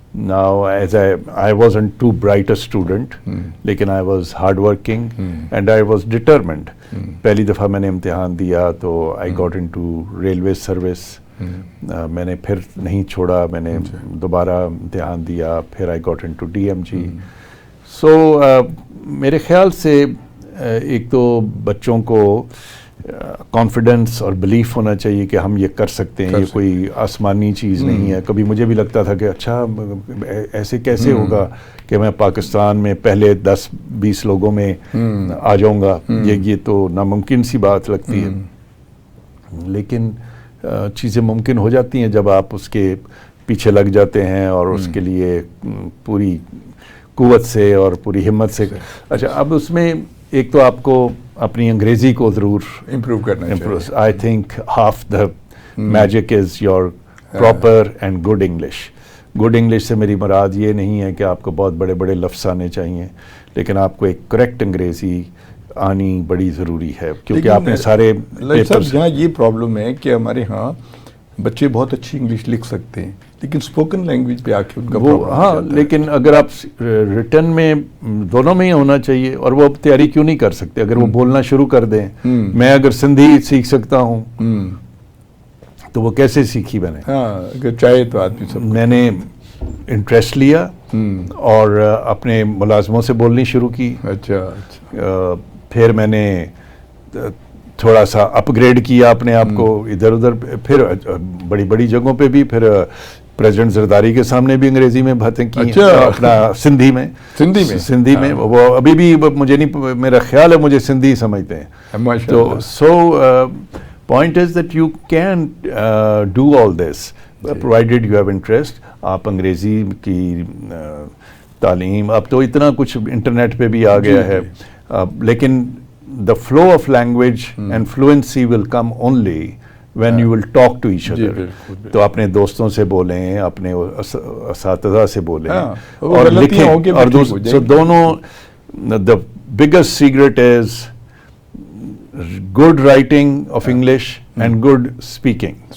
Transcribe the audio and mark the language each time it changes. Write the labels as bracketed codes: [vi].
[en] Now as I wasn't too bright a student, لیکن I was hard working and I was determined. [ur] پہلی دفعہ میں نے امتحان دیا تو [en] I got into railway service. [ur] میں نے پھر نہیں چھوڑا، میں نے دوبارہ امتحان دیا، پھر [en] I got into DMG. [ur] So میرے خیال سے ایک تو بچوں کو کانفیڈنس اور بلیف ہونا چاہیے کہ ہم یہ کر سکتے ہیں، یہ کوئی آسمانی چیز نہیں ہے. کبھی مجھے بھی لگتا تھا کہ اچھا ایسے کیسے ہوگا کہ میں پاکستان میں پہلے 10-20 لوگوں میں آ جاؤں گا، یہ تو ناممکن سی بات لگتی ہے. لیکن چیزیں ممکن ہو جاتی ہیں جب آپ اس کے پیچھے لگ جاتے ہیں اور اس کے لیے پوری قوت سے اور پوری ہمت سے. اچھا اب اس میں ایک تو آپ کو اپنی انگریزی کو ضرور امپروو کرنا چاہیے. [en] I think half the magic is your proper and good English. [ur] Good English سے میری مراد یہ نہیں ہے کہ آپ کو بہت بڑے بڑے لفظ آنے چاہیے، لیکن آپ کو ایک کریکٹ انگریزی آنی بڑی ضروری ہے، کیونکہ آپ نے سارے پیپرز. یہاں یہ پرابلم ہے کہ ہمارے ہاں بچے بہت اچھی انگلش لکھ سکتے ہیں لیکن اسپوکن لینگویج پہ آ کے ان کا ہاں، لیکن اگر آپ ریٹن میں دونوں میں ہی ہونا چاہیے. اور وہ تیاری کیوں نہیں کر سکتے؟ اگر وہ بولنا شروع کر دیں، میں اگر سندھی سیکھ سکتا ہوں تو وہ کیسے سیکھی میں نے؟ اگر چاہے تو آدمی سب. میں نے انٹرسٹ لیا اور اپنے ملازموں سے بولنی شروع کی. اچھا. پھر میں نے تھوڑا سا اپ گریڈ کیا اپنے آپ کو ادھر ادھر، پھر بڑی بڑی جگہوں پہ بھی، پھر پریزیڈنٹ زرداری کے سامنے بھی انگریزی میں باتیں کی. اپنا سندھی میں وہ ابھی بھی مجھے نہیں، میرا خیال ہے مجھے سندھی سمجھتے ہیں. [en] تو so point is that you can do all this provided you have interest. [ur] آپ انگریزی کی تعلیم، اب تو اتنا کچھ انٹرنیٹ پہ بھی آ گیا ہے، لیکن [en] the flow of language and fluency will come only when you will talk to each other. [ur] تو اپنے دوستوں سے بولیں، اپنے اساتذہ سے بولیں اور لکھیں. [en] اور so دونوں the biggest secret is good writing of English and good speaking.